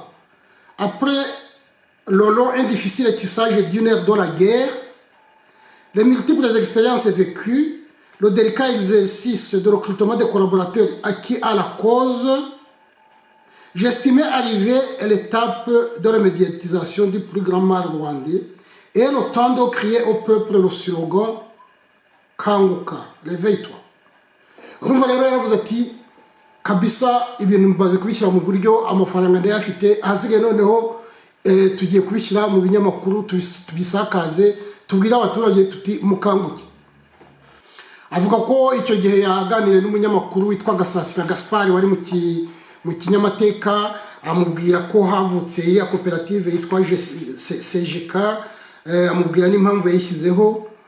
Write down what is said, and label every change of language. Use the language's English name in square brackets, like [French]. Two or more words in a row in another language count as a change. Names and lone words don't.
[French] Après le long et difficile tissage d'une ère de la guerre, les multiples expériences vécues, le délicat exercice de recrutement des collaborateurs acquis à la cause, j'estimais arriver à l'étape de la médiatisation du plus grand mal rwandais et le temps de crier au peuple le slogan Kanguka, réveille-toi. [Kinyarwanda] Urumva rero yaravuze ati kabisa ibintu mbaze kubishyira mu buryo amafaranga ndayafite ahasigaye noneho tugiye kubishyira mu binyamakuru tubisakaze tubwire abaturage tuti mukanguke. Avuga ko icyo gihe yaganiriye n'umunyamakuru witwa Gasasira Gaspard wari mu kinyamateka, amubwira ko havutse iriya koperative yitwa CGK, amubwira n'impamvu yayishyizeho.